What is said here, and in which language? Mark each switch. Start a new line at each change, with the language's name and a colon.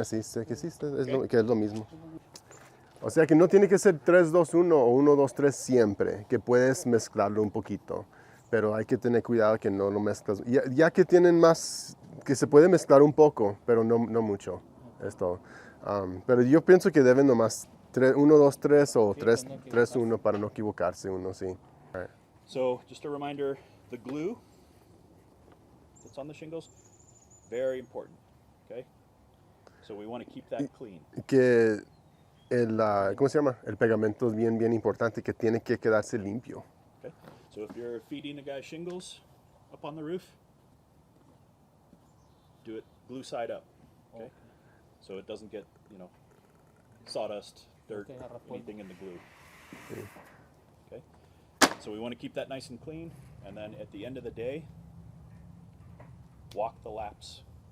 Spanish: así, sé que sí, que es lo mismo. O sea que no tiene que ser 3, 2, 1 o 1, 2, 3 siempre, que puedes mezclarlo un poquito, pero hay que tener cuidado que no lo mezclas. Ya que tienen más, que se puede mezclar un poco, pero no mucho, es todo. Pero yo pienso que deben nomás 1, 2, 3 o 3, 3, 1 para no equivocarse uno, sí.
English: All right. So just a reminder, the glue that's on the shingles, very important, okay? So we want to keep that clean.
Spanish: Que ¿cómo se llama? El pegamento es bien importante, que tiene que quedarse limpio.
English: Okay? So if you're feeding a guy shingles up on the roof, do it glue side up, okay? So it doesn't get, sawdust, dirt, Okay, anything in the glue. Okay? So we want to keep that nice and clean, and then at the end of the day, walk the laps.